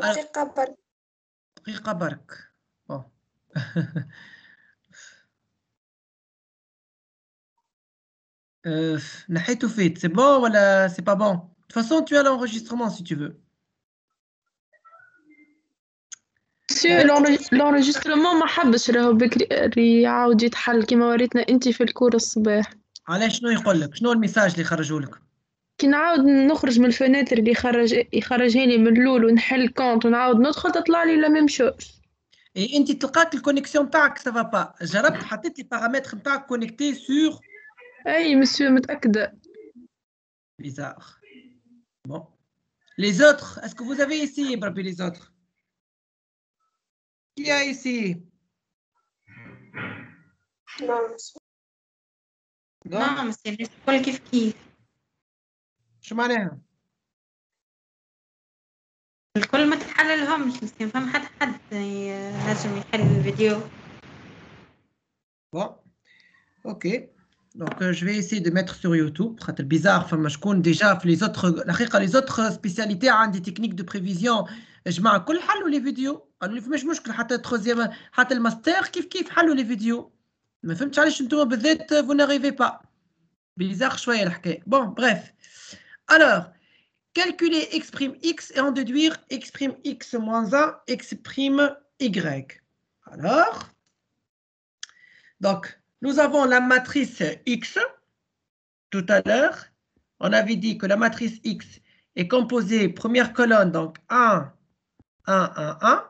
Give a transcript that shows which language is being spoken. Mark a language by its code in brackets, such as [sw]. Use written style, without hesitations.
[fr] Alors- [ar] دقيقة برك. دقيقة برك. Bon. نحيته فيت, [fr] c'est bon ou c'est pas bon? De toute façon, tu as l'enregistrement si tu veux. [ar] Monsieur, l'enregistrement ما حبش راهو بكري يعاود يتحل كيما وريتنا انت في الكور الصباح. علاش شنو يقول لك؟ شنو الميساج اللي خرجوا لك؟ كي نعاود نخرج من الفناتر اللي يخرجها لي من الأول ونحل كونت ونعاود ندخل تطلع لي لا ميم شوز. اي انت تلقاك الكونيكسيون تاعك سافا با. جربت حطيت لي بارامتر نتاعك كونيكتي سور اي مسيو متأكدة. [fr] bizarre. Bon. Les autres, est-ce que vous avez essayé, Brabi, les autres? Qui a essayé? Non, monsieur. Non? [ar] نعم مسيو الكل كيف كيف. شو معناها؟ الكل ما تحل لهمش مسيو، فما حد نجم يحل الفيديو. [fr] Bon. Ok. Donc, je vais essayer de mettre sur YouTube. C'est bizarre. Enfin, je connais déjà les autres spécialités ont des techniques de prévision. Je mets [ar] كل حلوا [fr] les vidéos. [ar] قالوا لي فماش مشكل حتى التروزيام حتى الماستر كيف حلوا [fr] les vidéos. [ar] ما فهمتش علاش انتم بالذات [fr] vous n'arrivez pas. [ar] Bizarre شوية الحكاية. [fr] Bon, bref. Alors, calculer x' x et en déduire x' x moins 1, x' y. Alors, donc, nous avons la matrice X. Tout à l'heure, on avait dit que la matrice X est composée, première colonne, donc 1, 1, 1, 1.